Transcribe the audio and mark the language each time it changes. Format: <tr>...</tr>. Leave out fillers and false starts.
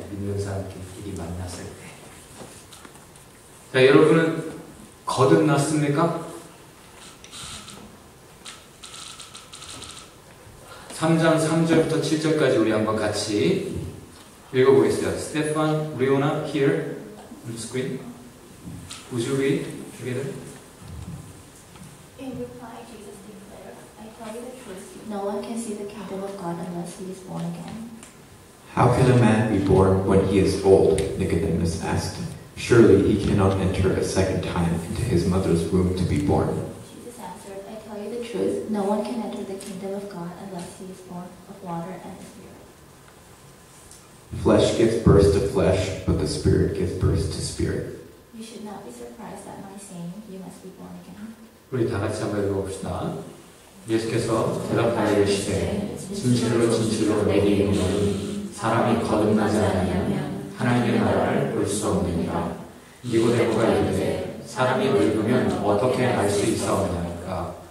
<ko>믿는 사람끼리 만났을 때. 자, 여러분은 거듭났습니까? 3장 3절부터 7절까지 우리 한번 같이 읽어보겠습니다.</ko> <en>Stefan, Riona, here on the screen. Would you read together? In reply, Jesus declared, I tell you the truth, no one can see the kingdom of God unless he is born again. How can a man be born when he is old? Nicodemus asked. Surely he cannot enter a second time into his mother's womb to be born. Jesus answered, I tell you the truth, no one can enter the kingdom of God unless he is born of water and spirit. Flesh gives birth to flesh, but the Spirit gives birth to spirit. You should not be surprised at my saying, you must be born again.</en> <ko>우리 다 같이 한번 읽어봅시다. 예수께서 대답하여 이르시되 진실로 진실로 내게 이르노니 사람이 거듭나지 않으면 하나님의 나라를 볼 수 없느니라. 니고데모가 이르되 사람이 늙으면 어떻게 알 수 있사오나이까?</ko>